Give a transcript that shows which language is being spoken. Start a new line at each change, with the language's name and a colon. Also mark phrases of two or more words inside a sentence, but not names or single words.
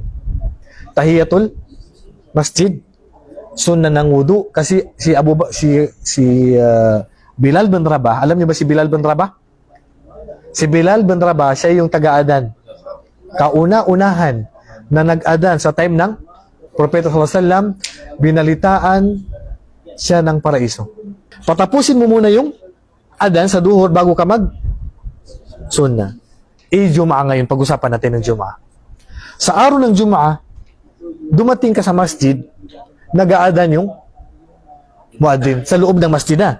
Arabic: تحية المسجد,
Filipino: sunnah ng wudu. Kasi si Bilal bin Rabah, alam niyo ba si Bilal bin Rabah? Si Bilal bin Rabah, siya yung taga-adan. Kauna-unahan na nag-adan sa time ng Propeta
Arabic: صلى الله عليه وسلم,
Filipino: binalitaan siya ng paraiso. Patapusin mo muna yung adan sa duhur bago ka mag-sunnah. Jum'ah ngayon, pag-usapan natin ng Jum'ah. Sa araw ng Jum'ah, dumating ka sa masjid, nag-aadan yung muadzin sa loob ng masjid na.